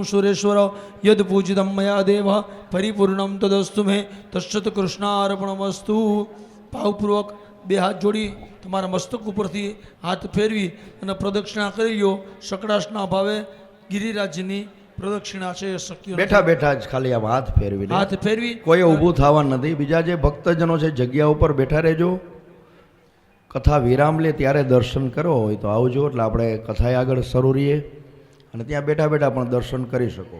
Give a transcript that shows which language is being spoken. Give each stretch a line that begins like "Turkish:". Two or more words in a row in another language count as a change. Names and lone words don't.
Sanskrit: सुरेश्वर यद पूजितं मया देव परिपूर्णं तदस्तु मे तश्चत कृष्णार्पणमस्तु
Gujarati: ભાવપૂર્વક બે હાથ જોડી તમારા મસ્તક ઉપરથી હાથ ફેરવી અને પ્રદક્ષિણા કરી લો સકડાશના ભાવે ગિરિરાજની પ્રદક્ષિણા છે એ શક્ય બેઠા બેઠા જ ખાલી આમ હાથ ફેરવી કોઈ ઊભું થવાનું નથી બીજા જે ભક્તજનો છે જગ્યા ઉપર બેઠા રહેજો કથા વિરામ લે ત્યારે દર્શન કરો હોય તો આવજો એટલે આપણે કથા આગળ શરૂ રહીએ અને ત્યાં બેઠા બેઠા પણ દર્શન કરી શકો